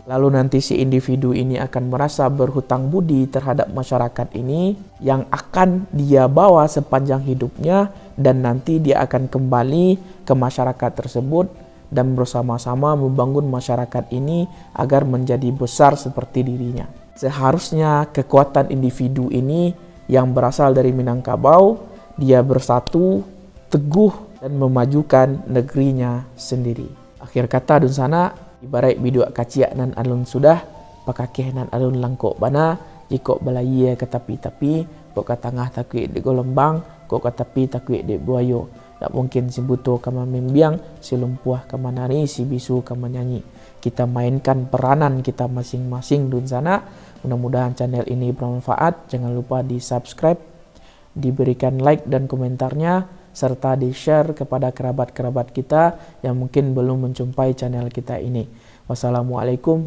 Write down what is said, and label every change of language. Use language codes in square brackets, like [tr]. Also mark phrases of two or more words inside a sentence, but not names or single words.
[id] Lalu nanti si individu ini akan merasa berhutang budi terhadap masyarakat ini yang akan dia bawa sepanjang hidupnya, dan nanti dia akan kembali ke masyarakat tersebut dan bersama-sama membangun masyarakat ini agar menjadi besar seperti dirinya. Seharusnya kekuatan individu ini yang berasal dari Minangkabau, dia bersatu, teguh, dan memajukan negerinya sendiri. [min] Akhir kata dun sana, ibarat video kaciak nan alun sudah, pakakeh nan alun langkok bana, jikok balai ke tapi-tapi, kok ke tengah takui di golembang, kok ke tepi takui di buayo. Tak mungkin si buto kama membiang, si lumpuh kama nari, si bisu kama nyanyi. [id] Kita mainkan peranan kita masing-masing [min] dun sana. [id] Mudah-mudahan channel ini bermanfaat. Jangan lupa di subscribe, diberikan like dan komentarnya, serta di share kepada kerabat-kerabat kita yang mungkin belum menjumpai channel kita ini.